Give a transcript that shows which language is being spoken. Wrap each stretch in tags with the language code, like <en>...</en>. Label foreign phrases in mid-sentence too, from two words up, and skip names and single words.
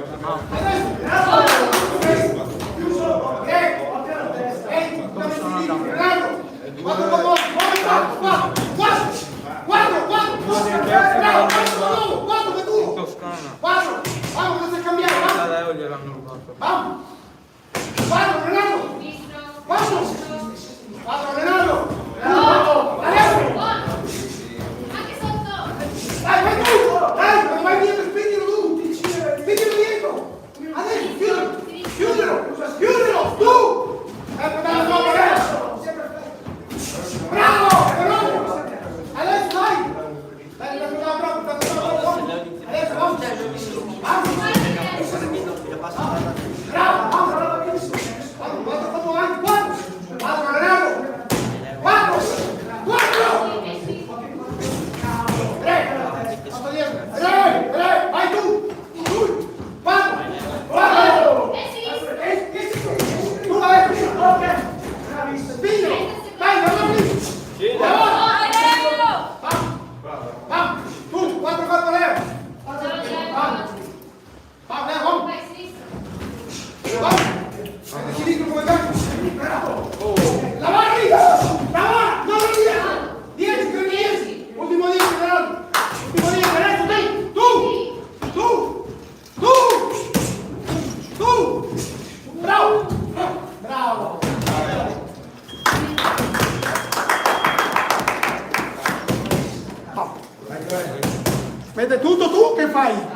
<it>Toscana. Vamos, non si cambiare, Da Leo gliel'hanno rubato.</it> <es>vamos! Vamos, Renato! Vamos! Vamos, Renato!</es> <it>Anche sotto! Dai, vai tu! Dai, quando vai dietro, spingilo tu! Spingilo dietro! Adesso, chiudilo! Tu! Dai, no, adesso! Bravo! Bravo! Adesso vai! Dai, bravo! Adesso,</it> <es>vamos!</es> <it>Bravo! Vamos avanti, quattro, Renato! Quattro! Tre, vai tu! Quattro! Tu vai! Spingo! Dai, davanti! Vamos! Tu, quattro, Leo!</it> <es>Vamos, Leo, vamos! Vamos!</es> <it>Sinistra come gancio! Davanti! Non lo dia! 10! Ultimo 10, Renato! Ultimo 10, Renato, dai! Tu! Bravo! Bravo! Vede tutto tu, che fai?</it>